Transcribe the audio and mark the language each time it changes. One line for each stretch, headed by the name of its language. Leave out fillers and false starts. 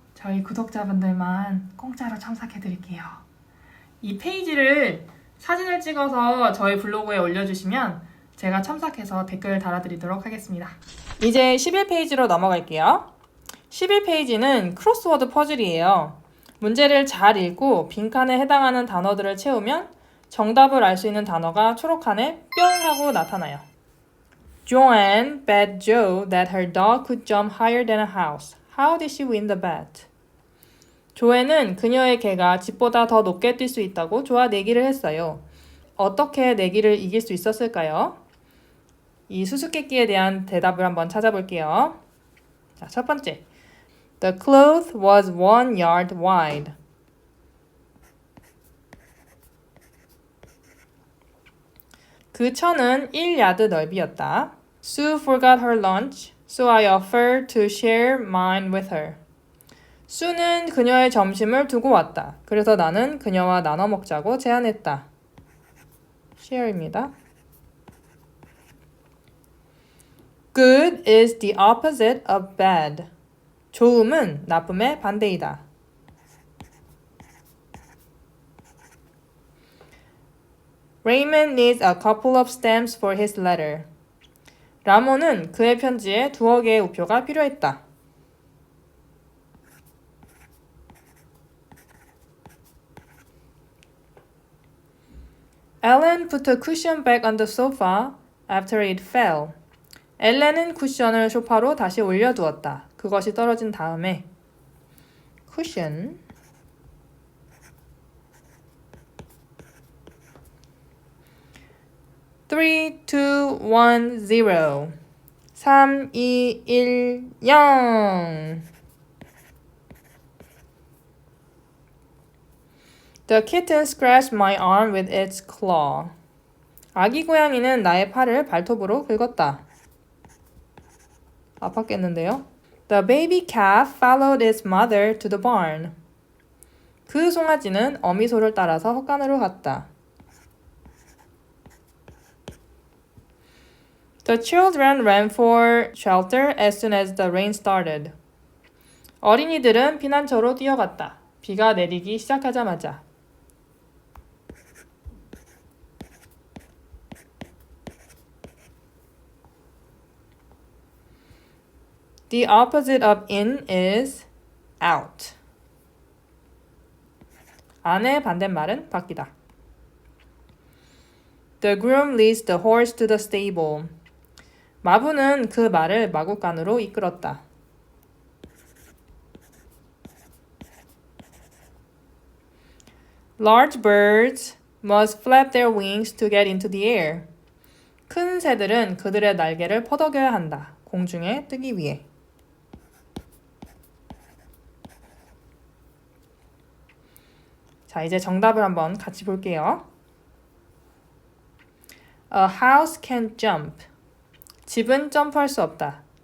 Korean: 저희 구독자분들만 공짜로 첨삭해드릴게요. 이 페이지를 사진을 찍어서 저희 블로그에 올려주시면 제가 첨삭해서 댓글 달아드리도록 하겠습니다. 이제 11페이지로 넘어갈게요. 11페이지는 크로스워드 퍼즐이에요. 문제를 잘 읽고 빈칸에 해당하는 단어들을 채우면 정답을 알 수 있는 단어가 초록칸에 뿅 하고 나타나요.
English: Joanne bet Joe that her dog could jump higher than a house. How did she win the bet?
Korean: 조앤은 그녀의 개가 집보다 더 높게 뛸 수 있다고 조와 내기를 했어요. 어떻게 내기를 이길 수 있었을까요? 이 수수께끼에 대한 대답을 한번 찾아볼게요. 자, 첫 번째.
English: The cloth was 1 yard wide.
Korean: 그 천은 1야드 넓이였다.
English: Sue forgot her lunch, so I offered to share mine with her.
Korean: 수는 그녀의 점심을 두고 왔다. 그래서 나는 그녀와 나눠 먹자고 제안했다. share입니다.
English: Good is the opposite of bad.
Korean: 좋음은 나쁨의 반대이다.
English: Raymond needs a couple of stamps for his letter.
Korean: 라몬은 그의 편지에 2억 개의 우표가 필요했다.
English: Ellen put a cushion back on the sofa after it fell.
Korean: 엘렌은 쿠션을 소파로 다시 올려두었다. 그것이 떨어진 다음에
English: cushion 3, 2, 1, 0 3, 2, 1, 0 The kitten scratched my arm with its claw.
Korean: 아기 고양이는 나의 팔을 발톱으로 긁었다. 아팠겠는데요?
English: The baby calf followed its mother to the barn.
Korean: 그 송아지는 어미소를 따라서 헛간으로 갔다.
English: The children ran for shelter as soon as the rain started.
Korean: 어린이들은 피난처로 뛰어갔다. 비가 내리기 시작하자마자.
English: The opposite of in is out.
Korean: 안의 반대말은 밖이다.
English: The groom leads the horse to the stable.
Korean: 마부는 그 말을 마구간으로 이끌었다.
English: Large birds must flap their wings to get into the air.
Korean: 큰 새들은 그들의 날개를 퍼덕여야 한다. 공중에 뜨기 위해. 자, 이제 정답을 한번 같이 볼게요.
English: A house can't jump.
Korean: 집은 점프할 수 없다.